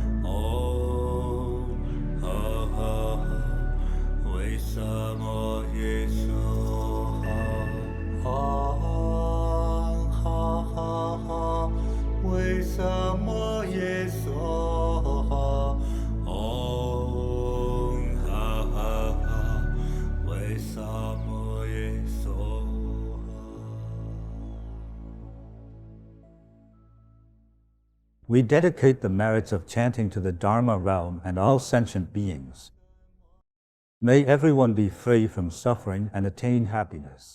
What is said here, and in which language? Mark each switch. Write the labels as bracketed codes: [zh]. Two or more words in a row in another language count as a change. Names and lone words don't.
[sa] Om ha ha ha, wei samoye soha. Aham ha ha ha, wei samoye soha. Om ha ha ha, wei samoye soha. [en] We dedicate the merits of chanting to the Dharma realm and all sentient beings. May everyone be free from suffering and attain happiness.